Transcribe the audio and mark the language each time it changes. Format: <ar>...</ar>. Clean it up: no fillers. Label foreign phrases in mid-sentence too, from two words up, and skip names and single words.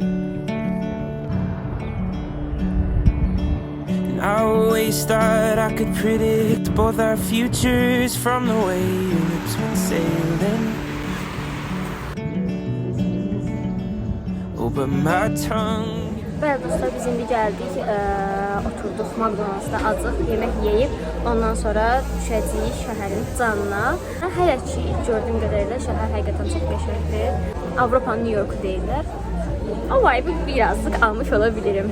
<en>And I always thought I could predict both our futures from the way your lips went sailing. But my tongue.</en> <az>Bəli dostlar, biz indi gəldik, oturduq McDonald's-da azıq yemək yeyib, ondan sonra düşəcəyik şəhərin canına. Hələ ki, gördüyüm qədərilə şəhər həqiqətən çox qəşəngdir. Avropanın New Yorku deyirlər.</az> <tr>O vibe birazcık almış olabilirim.</tr>